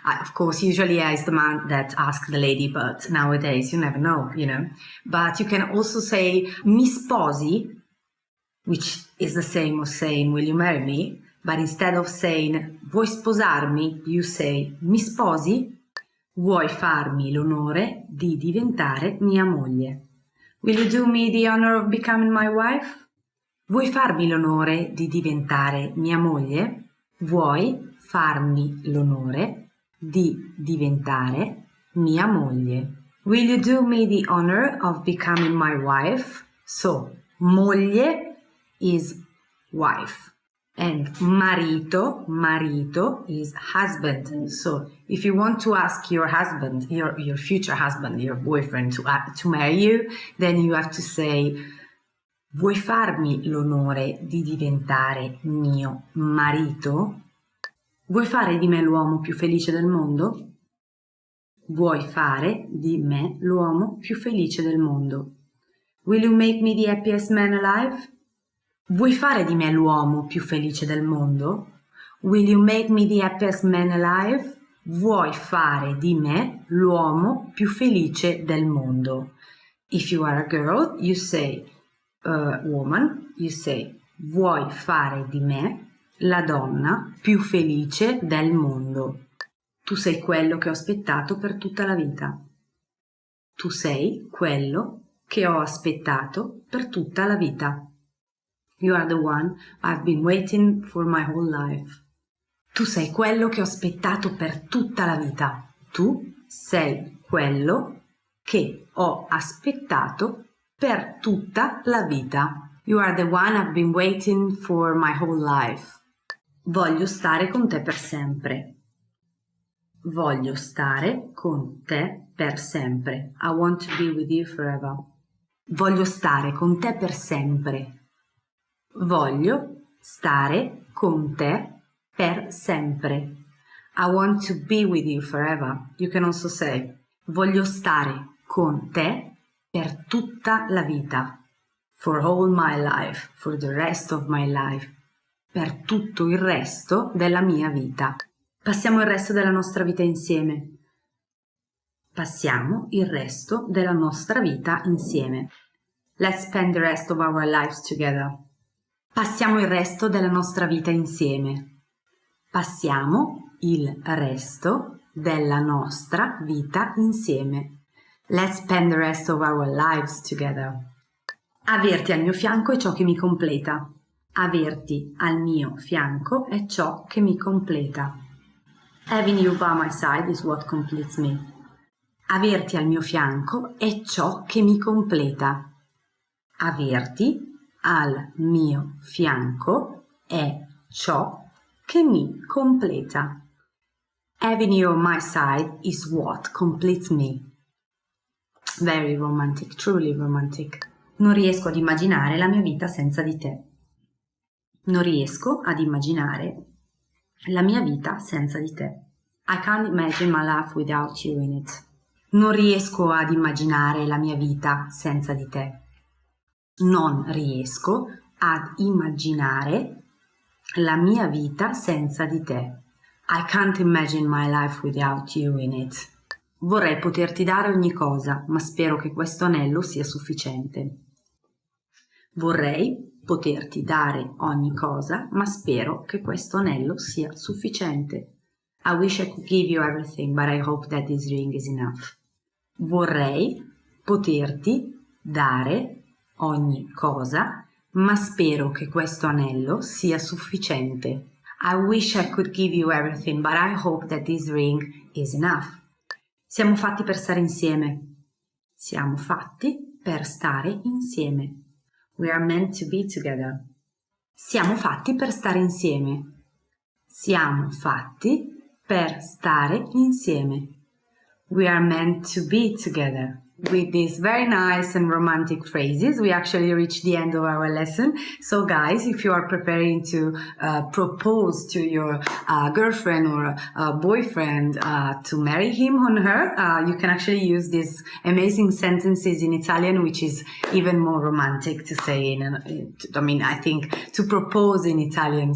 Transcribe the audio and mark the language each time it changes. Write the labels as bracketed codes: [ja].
[en] Of course, usually it's the man that asks the lady, but nowadays you never know, you know. But you can also say [it] mi sposi, [en] which is the same as saying will you marry me, but instead of saying [it] vuoi sposarmi, [en] you say mi sposi. [it] Vuoi farmi l'onore di diventare mia moglie? [en] Will you do me the honor of becoming my wife? [it] Vuoi farmi l'onore di diventare mia moglie? Vuoi farmi l'onore di diventare mia moglie? [en] Will you do me the honor of becoming my wife? So, moglie is wife. And marito is husband. So if you want to ask your husband, your future husband, your boyfriend to marry you, then you have to say [it] vuoi farmi l'onore di diventare mio marito? Vuoi fare di me l'uomo più felice del mondo? Vuoi fare di me l'uomo più felice del mondo? [en] Will you make me the happiest man alive? [it] Vuoi fare di me l'uomo più felice del mondo? [en] Will you make me the happiest man alive? [it] Vuoi fare di me l'uomo più felice del mondo? [en] If you are a girl, you say, woman, you say, [it] vuoi fare di me la donna più felice del mondo? Tu sei quello che ho aspettato per tutta la vita. Tu sei quello che ho aspettato per tutta la vita. [en] You are the one I've been waiting for my whole life. [it] Tu sei quello che ho aspettato per tutta la vita. Tu sei quello che ho aspettato per tutta la vita. [en] You are the one I've been waiting for my whole life. [it] Voglio stare con te per sempre. Voglio stare con te per sempre. [en] I want to be with you forever. [it] Voglio stare con te per sempre. Voglio stare con te per sempre. [en] I want to be with you forever. You can also say, [it] voglio stare con te per tutta la vita. [en] For all my life, for the rest of my life. [it] Per tutto il resto della mia vita. Passiamo il resto della nostra vita insieme. Passiamo il resto della nostra vita insieme. [en] Let's spend the rest of our lives together. [it] Passiamo il resto della nostra vita insieme. Passiamo il resto della nostra vita insieme. [en] Let's spend the rest of our lives together. [it] Averti al mio fianco è ciò che mi completa. Averti al mio fianco è ciò che mi completa. Having you by my side is what completes me. Averti al mio fianco è ciò che mi completa. Averti al mio fianco è ciò che mi completa. [en] Having you on my side is what completes me. Very romantic, truly romantic. [it] Non riesco ad immaginare la mia vita senza di te. Non riesco ad immaginare la mia vita senza di te. I can't imagine my life without you in it. Non riesco ad immaginare la mia vita senza di te. Non riesco ad immaginare la mia vita senza di te. [en] I can't imagine my life without you in it. [it] Vorrei poterti dare ogni cosa, ma spero che questo anello sia sufficiente. Vorrei poterti dare ogni cosa, ma spero che questo anello sia sufficiente. [en] I wish I could give you everything, but I hope that this ring is enough. [it] Vorrei poterti dare ogni cosa, ma spero che questo anello sia sufficiente. [en] I wish I could give you everything, but I hope that this ring is enough. [it] Siamo fatti per stare insieme. Siamo fatti per stare insieme. [en] We are meant to be together. [it] Siamo fatti per stare insieme. Siamo fatti per stare insieme. [en] We are meant to be together. With these very nice and romantic phrases, we actually reached the end of our lesson. So guys, if you are preparing to propose to your girlfriend or boyfriend to marry him or her, you can actually use these amazing sentences in Italian, which is even more romantic to say I think to propose in Italian.